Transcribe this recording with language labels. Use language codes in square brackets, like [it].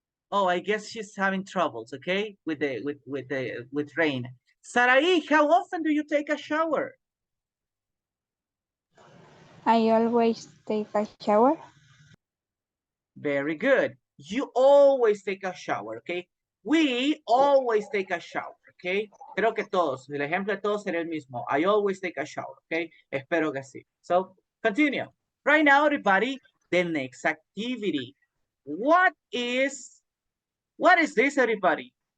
[en] Oh, I guess she's having troubles, okay, with rain. Sarai, how often do you take a shower? I always take a shower. Very good. You always take a shower, okay? We always take a shower, okay? [es] Creo que todos, el ejemplo de todos sería el mismo. [en] I always take a shower, okay? Espero que sí. So, continue. Right now, everybody, the next activity. What is this, everybody?